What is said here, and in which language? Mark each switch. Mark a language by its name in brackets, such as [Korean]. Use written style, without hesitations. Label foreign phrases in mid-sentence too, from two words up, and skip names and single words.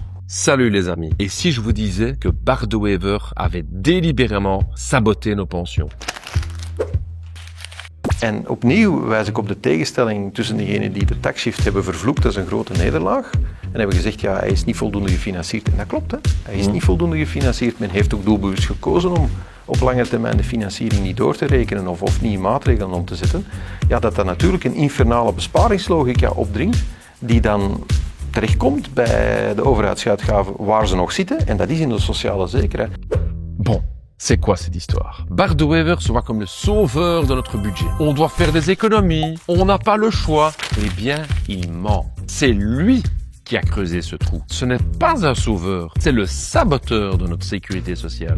[French] Salut les amis. Et si je vous disais que Bart De Wever avait délibérément saboté nos pensions? [Dutch] En opnieuw wijs ik op de tegenstelling tussen degenen die de taxshift hebben vervloekt als een grote nederlaag en hebben gezegd, ja, hij is niet voldoende gefinancierd. En dat klopt, hè. Hij is niet voldoende gefinancierd. Men heeft ook doelbewust gekozen om op lange termijn de financiering niet door te rekenen of niet maatregelen om te zetten. Ja, dat natuurlijk een infernale besparingslogica opdringt die dan terechtkomt bij de overheidsuitgaven waar ze nog zitten, en dat is in de sociale zekerheid. [French] Bon, c'est quoi cette histoire? Bart De Wever se voit comme le sauveur de notre budget. On doit faire des économies, on n'a pas le choix. Eh bien, il ment. C'est lui qui a creusé ce trou. Ce n'est pas un sauveur, c'est le saboteur de notre sécurité sociale.